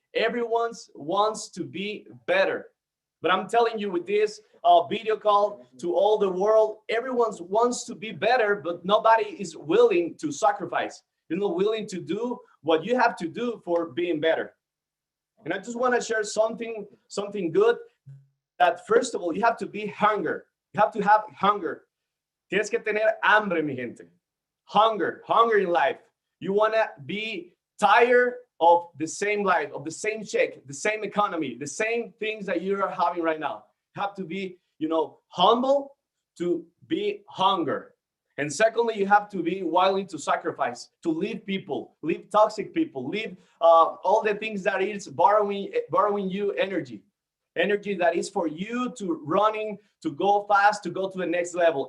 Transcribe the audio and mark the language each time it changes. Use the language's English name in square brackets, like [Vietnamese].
[English] Everyone wants to be better. But I'm telling you, with this video call to all the world, everyone wants to be better, but nobody is willing to sacrifice. You're not willing to do what you have to do for being better. And I just want to share something good, that first of all, you have to be hunger. You have to have hunger. [Spanish] Tienes que tener hambre, mi gente. [English] Hunger in life. You want to be tired of the same life, of the same check, the same economy, the same things that you are having right now. You have to be, you know, humble to be hunger. And secondly, you have to be willing to sacrifice, to leave people, leave toxic people, leave all the things that is borrowing you energy that is for you to running, to go fast, to go to the next level.